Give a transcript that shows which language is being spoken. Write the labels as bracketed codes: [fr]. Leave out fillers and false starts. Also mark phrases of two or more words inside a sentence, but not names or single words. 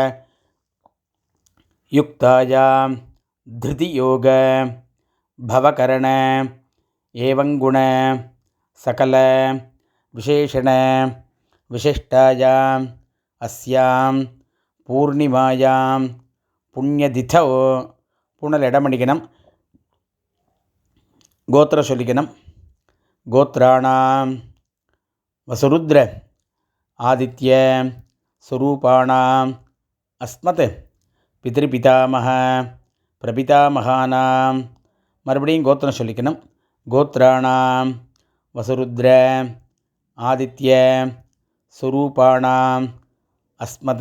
[sa] युक्तायां धृतियोग भवकरण एवंगुण सकल विशेषण विशिष्टायां अस्यां पूर्णिमायां पुण्यतिथौ पुनलिडमणिगणं गोत्र சொல்லிக்கணும். गोत्राणां वसुरुद्र आदित्य स्वरूपाणां अस्मत् पितृपितामह प्रपितामहानां. [ta] மறுபடியும் கோத்திரம் சொல்லிக்கணும். [sa] गोत्राणां वसुरुद्र आदित्य स्वरूपाणां अस्मत्.